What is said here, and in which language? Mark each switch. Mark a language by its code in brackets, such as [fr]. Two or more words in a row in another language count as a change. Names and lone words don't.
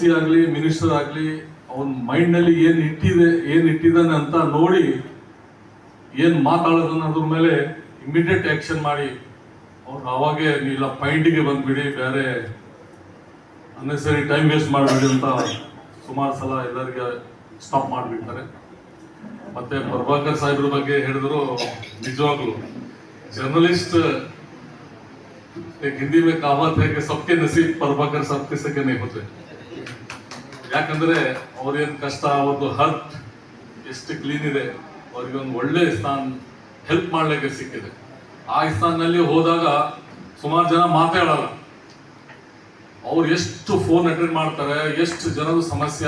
[kn] ಆಗಲಿ ಮಿನಿಸ್ಟರ್ ಆಗಲಿ ಅವನ ಮೈಂಡ್ನಲ್ಲಿ ಏನು ಇಟ್ಟಿದ್ದಾನೆ ಅಂತ ನೋಡಿ ಏನು ಮಾತಾಡೋದನ್ನ ಅದ್ರ ಮೇಲೆ [en] immediate action [kn] ಮಾಡಿ ಅವ್ರು ಅವಾಗೇ ಇಲ್ಲ ಪಾಯಿಂಟಿಗೆ ಬಂದ್ಬಿಡಿ, ಬೇರೆ [en] unnecessary time waste [kn] ಮಾಡಬೇಡಿ ಅಂತ ಸುಮಾರು ಸಲ ಎಲ್ಲರಿಗೆ ಸ್ಟಾಪ್ ಮಾಡಿಬಿಡ್ತಾರೆ. ಮತ್ತೆ ಪ್ರಭಾಕರ್ ಸಾಹೇಬ್ರ ಬಗ್ಗೆ ಹೇಳಿದ್ರು, ನಿಜವಾಗ್ಲು [hi] जर्नलिस्ट एक हिंदी में कहावत है कि सबके नसीब प्रभाकर साहब के सके नहीं होते. [kn] ಯಾಕಂದ್ರೆ ಅವ್ರೇನ್ ಕಷ್ಟ, ಅವ್ರದ್ದು ಹರ್ಟ್ ಎಷ್ಟು ಕ್ಲೀನ್ ಇದೆ, ಅವ್ರಿಗೆ ಒಂದು ಒಳ್ಳೆ ಸ್ಥಾನ ಹೆಲ್ಪ್ ಮಾಡ್ಲಿಕ್ಕೆ ಸಿಕ್ಕಿದೆ. ಆ ಸ್ಥಾನದಲ್ಲಿ ಹೋದಾಗ ಸುಮಾರು ಜನ ಮಾತಾಡಲ್ಲ, ಅವ್ರು ಎಷ್ಟು [en] phone attend [kn] ಮಾಡ್ತಾರೆ, ಎಷ್ಟು ಜನದ ಸಮಸ್ಯೆ.